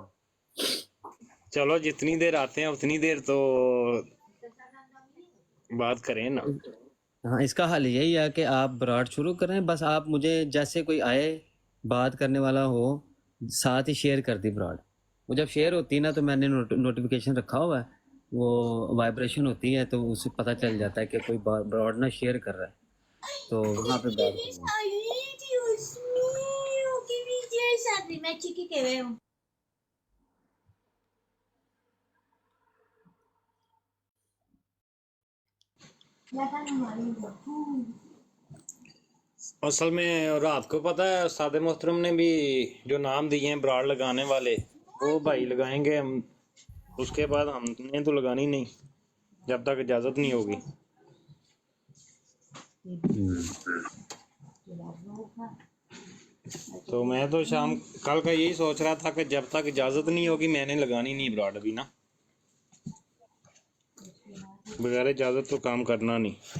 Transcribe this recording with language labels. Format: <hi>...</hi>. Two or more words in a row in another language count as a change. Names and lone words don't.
<ur>چلو جتنی دیر آتے ہیں اتنی دیر تو بات کریں نا. ہاں, اس کا حل یہی ہے کہ آپ براڈ شروع کریں, بس آپ مجھے جیسے کوئی آئے بات کرنے والا ہو, ساتھ ہی شیئر کر دی براڈ. وہ جب شیئر ہوتی ہے نا, تو میں نے نوٹیفیکیشن رکھا ہوا ہے, وہ وائبریشن ہوتی ہے تو اس سے پتا چل جاتا ہے کہ کوئی براڈ نا شیئر کر رہا ہے، تو وہاں پے بیٹھ</ur> <es>Dios,</es> <ur>जाओ।</ur> <es>ay, Dios mío, qué belleza. Primer chiqui que veo. Ya está normalito.</es> <ur>اصل میں رات کو پتا ہے استاد محترم نے بھی جو نام دیے ہیں براڈ لگانے والے، وہ بھائی لگائیں گے ہم، اس کے بعد ہم نے تو لگانی نہیں جب تک اجازت نہیں ہوگی. تو میں تو شام کل کا یہی سوچ رہا تھا کہ جب تک اجازت نہیں ہوگی میں نے لگانی نہیں براڈ ابھی نا، بغیر اجازت تو کام کرنا نہیں.</ur>